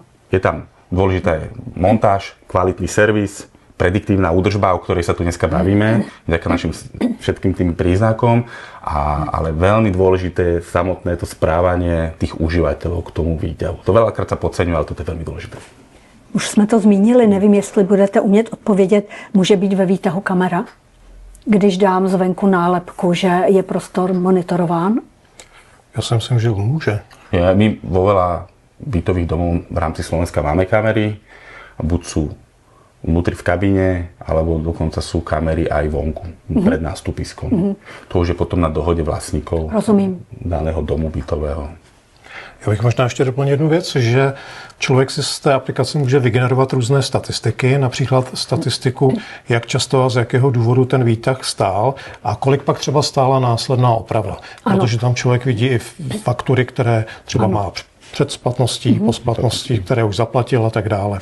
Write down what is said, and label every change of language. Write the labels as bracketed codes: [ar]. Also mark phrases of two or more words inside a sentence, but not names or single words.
[sk] Je tam dôležitá montáž, kvalitný servis, prediktívna údržba, o ktorej sa tu dneska bavíme, vďaka našim všetkým tým príznakom, ale veľmi dôležité je samotné to správanie tých užívateľov k tomu výťahu. To veľakrát sa podceňuje, ale to je veľmi dôležité. [cs] Už jsme to zmínili, nevím, jestli budete umět odpovědět, může být ve výtahu kamera, když dám zvenku nálepku, že je prostor monitorován? [sk] Ja si myslím, že môže. My vo veľa bytových domov v rámci Slovenska máme kamery, buď sú vnútri v kabíne, alebo dokonca sú kamery aj vonku, pred nástupiskom. To už je potom na dohode vlastníkov daného domu bytového. [cs] Já bych možná ještě doplnil jednu věc, že člověk si z té aplikace může vygenerovat různé statistiky, například statistiku, jak často a z jakého důvodu ten výtah stál a kolik pak třeba stála následná oprava. Protože tam člověk vidí i faktury, které třeba má před splatností, po splatnosti, které už zaplatil a tak dále.